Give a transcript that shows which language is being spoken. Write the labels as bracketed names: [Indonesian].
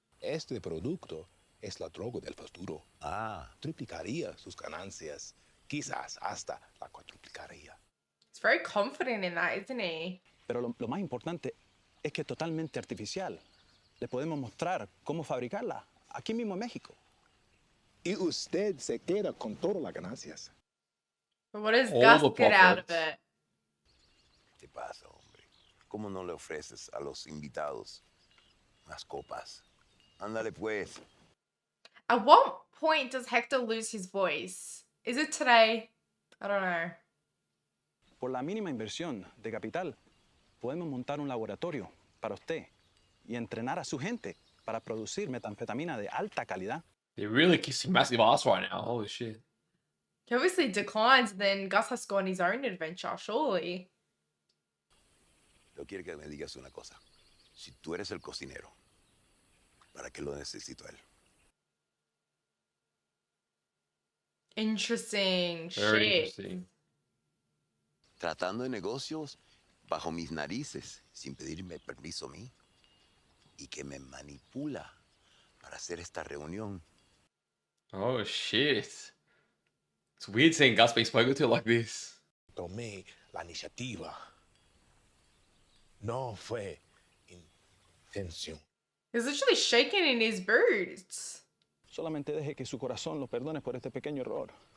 [Spanish] Este producto es la droga del futuro. Triplicaría sus ganancias. Quizás hasta la cuatriplicaría. [English] He's very confident in that, isn't he? [Spanish] Pero lo más importante es que es totalmente artificial. Le podemos mostrar cómo fabricarla aquí mismo en México. Y usted se queda con todas las ganancias. [English] But what does Gus get out of it? [Spanish] ¿Qué pasa, hombre? ¿Cómo no le ofreces a los invitados unas copas? Ándale, pues. [English] At what point does Hector lose his voice? Is it today? I don't know. [Spanish] Por la mínima inversión de capital, podemos montar un laboratorio para usted y entrenar a su gente para producir metanfetamina de alta calidad. [English] They're really kissing massive ass right now. Holy shit. He obviously declines, then Gus has to go on his own adventure, surely. [Spanish] Yo quiero que me digas una cosa. Si tú eres el cocinero, ¿para qué lo necesito a él? [English] Interesting. Very Shit. interesting. [Spanish] Tratando de negocios bajo mis narices, sin pedirme permiso a mí, y que me manipula para hacer esta reunión. [English] Oh shit. It's weird seeing Gus being spoken to like this. [Spanish] Tomé la iniciativa. No fue intención. [English] He's literally shaking in his boots. [Spanish] Solamente deje que su corazón lo perdone por este pequeño error.